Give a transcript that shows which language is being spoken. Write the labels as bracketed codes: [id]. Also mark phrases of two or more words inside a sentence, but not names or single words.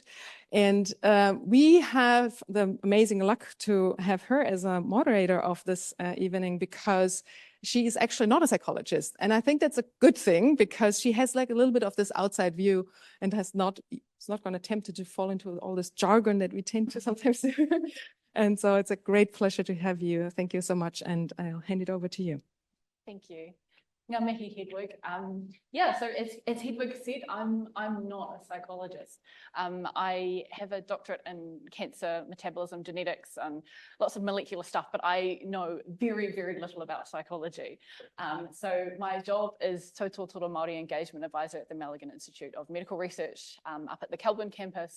[en] And we have the amazing luck to have her as a moderator of this evening because she is actually not a psychologist. And I think that's a good thing because she has like a little bit of this outside view and is not going to tempt to fall into all this jargon that we tend to sometimes do. And so it's a great pleasure to have you. Thank you so much. And I'll hand it over to you. Thank you. [mi] Ngā mihi Hedwig. [en] So as Hedwig said, I'm not a psychologist. I have a doctorate in cancer, metabolism, genetics, and lots of molecular stuff, but I know very, very little about psychology. So my job is Tautotoro Māori Engagement Advisor at the Malaghan Institute of Medical Research up at the Kelburn campus.